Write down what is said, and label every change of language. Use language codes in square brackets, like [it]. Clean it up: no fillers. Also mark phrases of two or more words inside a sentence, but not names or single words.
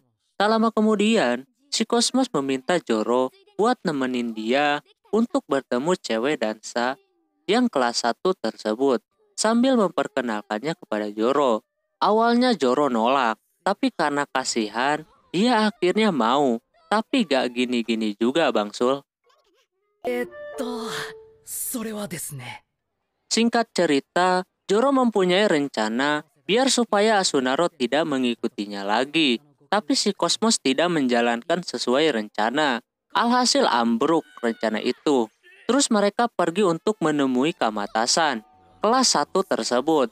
[id] Tak lama kemudian, si Cosmos meminta Joro buat nemenin dia untuk bertemu cewek dansa yang kelas 1 tersebut sambil memperkenalkannya kepada Joro. Awalnya Joro nolak, tapi karena kasihan, dia akhirnya mau. Tapi gak gini-gini juga Bang Sul. [ja] それはですね。 [id] Singkat cerita, Joro mempunyai rencana biar supaya Asunaro tidak mengikutinya lagi. Tapi si Cosmos tidak menjalankan sesuai rencana. Alhasil ambruk rencana itu. Terus mereka pergi untuk menemui Kamatasan, kelas 1 tersebut.